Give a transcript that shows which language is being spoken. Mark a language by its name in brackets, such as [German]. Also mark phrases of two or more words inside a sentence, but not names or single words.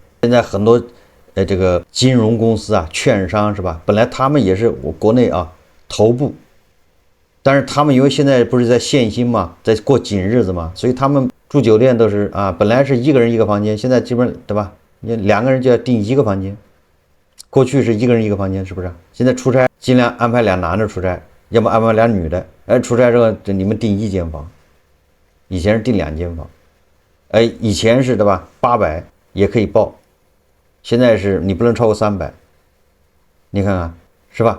[Chinese] 現在很多這個金融公司啊、券商是吧？本來他們也是我國內啊頭部。但是他們因為現在不是在限薪嘛，在過緊日子嘛，所以他們住酒店都是啊，本來是1個人1個房間，現在基本對吧？你2個人就要訂1個房間，過去是1個人1個房間，是不是？現在出差盡量安排2男的出差， 要麼安排俩女的，哎，出差之後你們訂1間房，以前是訂2間房，哎，以前是对吧，800也可以报，现在是你不能超过300，你看看是吧？